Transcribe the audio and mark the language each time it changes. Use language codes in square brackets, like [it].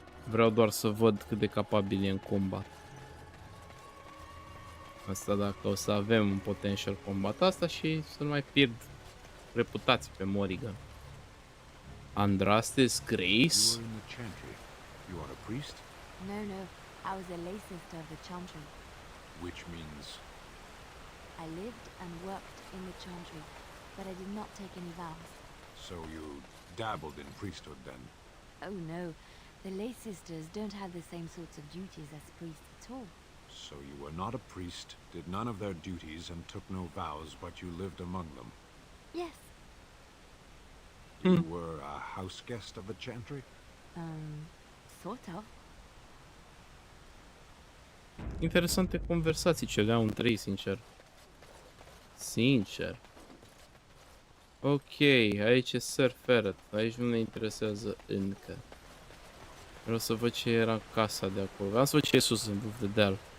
[ro] Vreau doar să văd cât de capabil e în combat. Asta dacă o să avem un potential combat asta și să nu mai pierd reputații pe Morrigan. [en] Andraste's Grace? You are a priest? No, I was a lay sister of the chantry. Which means? I lived and worked in the chantry, but I did not take any vows. So you dabbled in priesthood then? Oh no, the lay sisters don't have the same sorts of duties as priests at all. So you were not a priest, did none of their duties, and took no vows, but you lived among them? Yes. You were a house guest of the chantry? Sort of. [ro] Interesante conversații ce le au între ei, sincer. Sincer. Ok, aici e Sir Ferret. Aici nu ne interesează încă. Vreau să văd ce era casa de acolo. Vreau să văd ce e sus în vârf de deal.